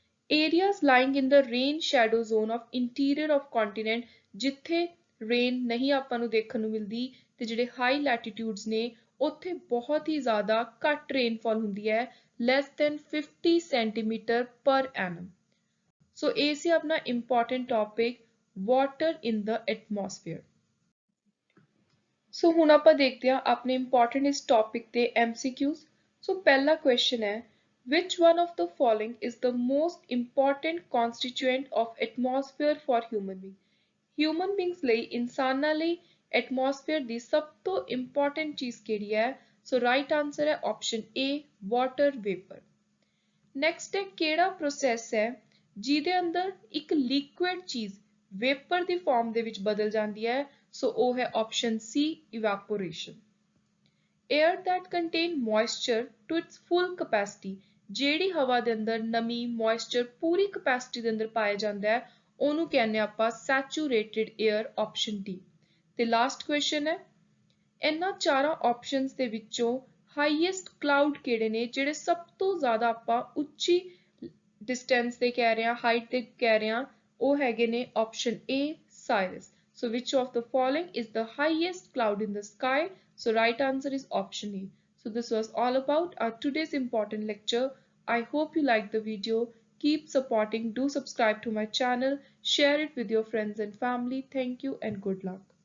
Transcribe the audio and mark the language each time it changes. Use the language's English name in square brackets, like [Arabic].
[English] Areas lying in the rain shadow zone of interior of continent [Punjabi] ਜਿੱਥੇ rain ਨਹੀਂ ਆਪਾਂ ਨੂੰ ਦੇਖਣ ਨੂੰ ਮਿਲਦੀ ਤੇ ਜਿਹੜੇ ਹਾਈ ਲੈਟੀਟਿਊਡਸ ਨੇ ਉੱਥੇ ਬਹੁਤ ਹੀ ਜ਼ਿਆਦਾ ਘੱਟ ਰੇਨਫਾਲ ਹੁੰਦੀ ਹੈ [English] less than 50 [Punjabi] ਸੈਂਟੀਮੀਟਰ ਪਰ ਐਨਮ। ਸੋ ਇਹ ਸੀ ਆਪਣਾ important topic water in the atmosphere. ਸੋ ਹੁਣ ਆਪਾਂ ਦੇਖਦੇ ਹਾਂ ਆਪਣੇ ਇੰਪੋਰਟੈਂਟ ਇਸ ਟੌਪਿਕ ਦੇ MCQs। ਸੋ ਪਹਿਲਾ ਕੁਐਸਚਨ ਹੈ [English] which one of the following is the most important constituent of atmosphere for human being? [Punjabi] Human beings ਲਈ ਇਨਸਾਨਾਂ ਲਈ atmosphere ਦੀ ਸਭ ਤੋਂ important ਚੀਜ਼ ਕਿਹੜੀ ਹੈ? ਸੋ ਰਾਈਟ ਆਨਸਰ ਹੈ option A water vapor। Next ਹੈ ਕਿਹੜਾ ਪ੍ਰੋਸੈਸ ਹੈ ਜਿਹਦੇ ਅੰਦਰ ਇੱਕ ਲਿਕੁਇਡ ਚੀਜ਼ ਵੇਪਰ ਦੀ ਫਾਰਮ ਦੇ ਵਿੱਚ ਬਦਲ ਜਾਂਦੀ ਹੈ? ਸੋ ਉਹ ਹੈ option C evaporation। [English] Air that contain moisture to its full capacity [Punjabi] ਜਿਹੜੀ ਹਵਾ ਦੇ ਅੰਦਰ ਨਮੀ ਮੋਇਸਚਰ ਪੂਰੀ ਕਪੈਸਿਟੀ ਦੇ ਅੰਦਰ ਪਾਇਆ ਜਾਂਦਾ ਹੈ ਉਹਨੂੰ ਕਹਿੰਦੇ ਆਪਾਂ ਸੈਚੂਰੇਟਿਡ 에ਅਰ ਆਪਸ਼ਨ D। ਤੇ ਲਾਸਟ ਕੁਐਸਚਨ ਹੈ ਇਹਨਾਂ ਚਾਰਾਂ ਆਪਸ਼ਨਸ ਦੇ ਵਿੱਚੋਂ ਹਾਈਐਸਟ ਕਲਾਊਡ ਕਿਹੜੇ ਨੇ ਜਿਹੜੇ ਸਭ ਤੋਂ ਜ਼ਿਆਦਾ ਆਪਾਂ ਉੱਚੀ ਡਿਸਟੈਂਸ ਤੇ ਕਹਿ ਰਹੇ ਹਾਂ ਹਾਈਟ ਤੇ ਕਹਿ ਰਹੇ ਹਾਂ ਉਹ ਹੈਗੇ ਨੇ option A Cyrus. [English] So which of the following is the highest cloud in the sky? So right answer is option A. So this was all about our today's important lecture. I hope you liked the video. Keep supporting. Do subscribe to my channel. Share it with your friends and family. Thank you and good luck.